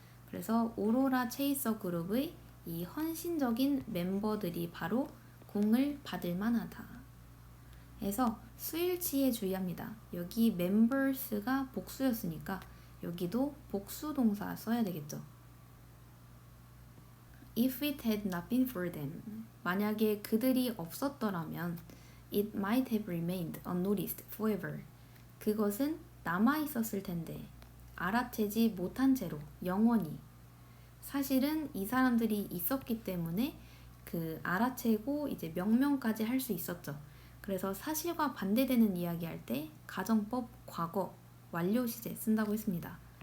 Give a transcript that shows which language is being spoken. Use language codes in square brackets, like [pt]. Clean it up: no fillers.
[ko] 그래서 오로라 체이서 그룹의 이 헌신적인 멤버들이 바로 공을 받을 만하다. 해서 수일치에 주의합니다. 여기 members가 복수였으니까 여기도 복수 동사 써야 되겠죠. [en] If it had not been for them, [ko] 만약에 그들이 없었더라면 [en] it might have remained unnoticed forever. [ko] 그것은 남아 있었을 텐데 알아채지 못한 채로 영원히. 사실은 이 사람들이 있었기 때문에 그 알아채고 이제 명명까지 할 수 있었죠. 그래서 사실과 반대되는 이야기 할 때 가정법 과거 완료 시제 쓴다고 했습니다.